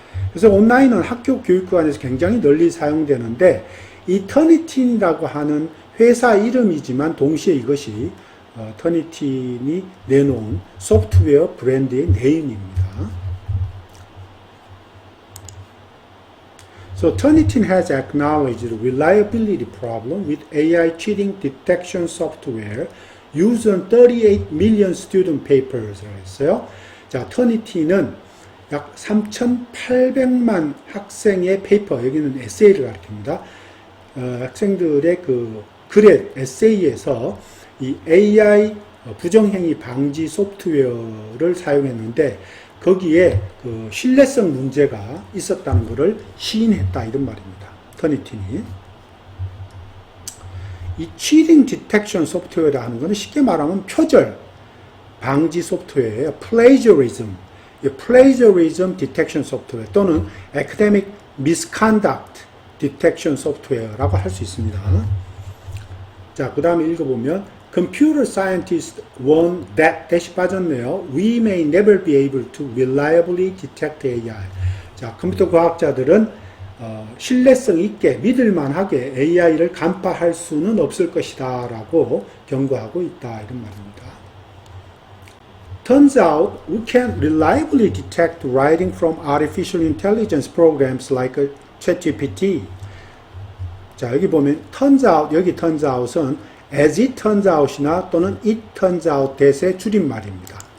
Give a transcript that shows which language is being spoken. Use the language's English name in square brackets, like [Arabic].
[Korean] 그래서 온라인은 학교 교육기관에서 굉장히 널리 사용되는데 이 터니틴이라고 하는 회사 이름이지만 동시에 이것이 터니틴이 내놓은 소프트웨어 브랜드의 네임입니다. [English] So Turnitin has acknowledged the reliability problem with AI cheating detection software used on 38 million student papers [Korean] 라고 했어요. 자, 터니틴은 약 3,800만 학생의 페이퍼, 여기는 에세이를 가리킵니다. 학생들의 그 글의 에세이에서 이 AI 부정행위 방지 소프트웨어를 사용했는데 거기에 그 신뢰성 문제가 있었다는 것을 시인했다 이런 말입니다. 터니틴이. 이 cheating detection 소프트웨어라는 것은 쉽게 말하면 표절 방지 소프트웨어예요. plagiarism, plagiarism detection 소프트웨어 또는 [English] academic misconduct detection [Korean] 소프트웨어라고 할 수 있습니다. 자, 그 다음에 읽어보면 [English] Computer scientists warn that [Korean] 대시 빠졌네요. [English] We may never be able to reliably detect AI. [Korean] 자, 컴퓨터 과학자들은 신뢰성 있게 믿을만하게 AI를 간파할 수는 없을 것이다 라고 경고하고 있다 이런 말입니다. [English] Turns out we can reliably detect writing from artificial intelligence programs like ChatGPT. [Korean] 자, 여기 보면 turns out, 여기 turns out은 [English] as it turns out [Korean] 이나 또는 [English] it turns out that [Korean] 의 줄임말입니다.